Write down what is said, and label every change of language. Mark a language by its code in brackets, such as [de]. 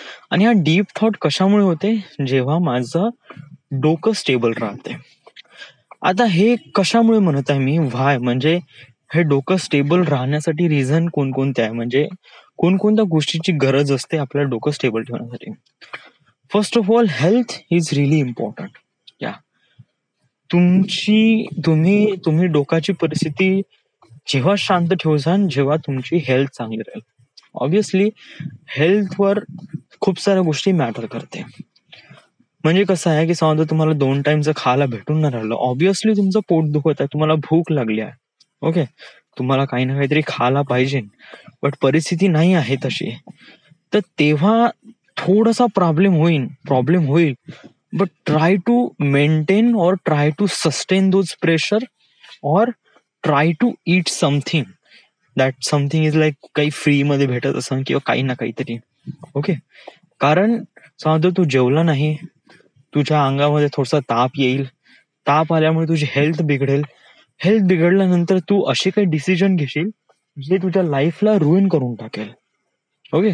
[mr] आणि हा deep thought कशामुळे होते? जेव्हा माझं डोकं स्टेबल राहते. आता हे कशामुळे म्हणत आहे मी? व्हाय म्हणजे हे डोकं स्टेबल राहण्यासाठी रिझन कोणकोणते आहे, म्हणजे कोणकोणत्या गोष्टीची गरज असते आपल्याला डोकं स्टेबल ठेवण्यासाठी. [en] First of all health is really important. [mr] या तुम्ही डोकाची परिस्थिती जेव्हा शांत ठेवसान जेव्हा तुमची हेल्थ चांगली राहील. ऑब्विसली हेल्थवर खूप साऱ्या गोष्टी मॅटर करते. म्हणजे कसं आहे की समजा तुम्हाला 2 टाइमचं खायला भेटून नाही राहिलं, ऑब्विसली तुमचं पोट दुखत आहे, तुम्हाला भूक लागली आहे. ओके. तुम्हाला काही ना काहीतरी खायला पाहिजे बट परिस्थिती नाही आहे तशी. तर तेव्हा थोडासा प्रॉब्लेम होईल बट [en] Try to maintain और try to sustain those pressure और try to eat something. That something is like [mr] काही फ्री मध्ये भेटत असं किंवा काही ना काहीतरी. ओके. कारण समजा तू जेवला नाही, तुझ्या अंगामध्ये थोडासा ताप येईल, ताप आल्यामुळे तुझी हेल्थ बिघडेल, हेल्थ बिघडल्यानंतर तू असे काही डिसिजन घेशील जे तुझ्या लाईफला रुईन करून टाकेल. ओके.